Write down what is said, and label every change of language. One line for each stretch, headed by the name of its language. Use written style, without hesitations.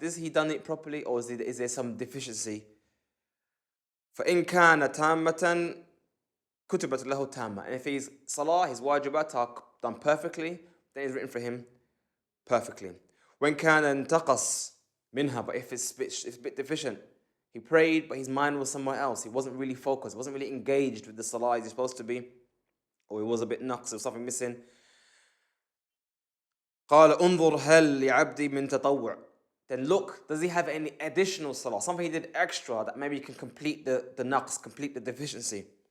English: Has he done it properly, or is there some deficiency?
Arabic: فإن كان تامة كتبت له تامة.
English: And if his salah, his wajibat are done perfectly, then it's written for him perfectly. When
Arabic: كان انتقص منها,
English: but if it's a bit deficient, he prayed but his mind was somewhere else, he wasn't really focused, wasn't really engaged with the salah he's supposed to be, or he was a bit naqs, or something missing.
Arabic: قال انظر هل لعبدي من تطوع.
English: Then look, does he have any additional salah, something he did extra that maybe he can complete the naqs, complete the deficiency.